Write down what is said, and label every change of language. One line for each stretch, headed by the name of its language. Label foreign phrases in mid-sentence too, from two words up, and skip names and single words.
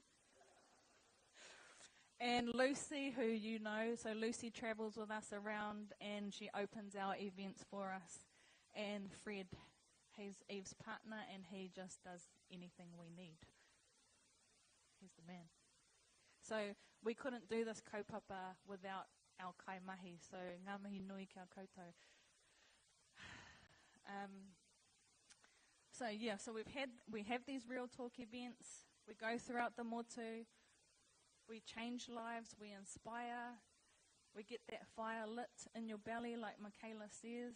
English: And Lucy, who you know, so Lucy travels with us around and she opens our events for us. And Fred, he's Eve's partner, and he just does anything we need. He's the man. So we couldn't do this kaupapa without our kaimahi, so
Māori: ngā mihi nui kia koutou.
English: So we have these Real Talk events. We go throughout the motu. We change lives. We inspire. We get that fire lit in your belly, like Michaela says.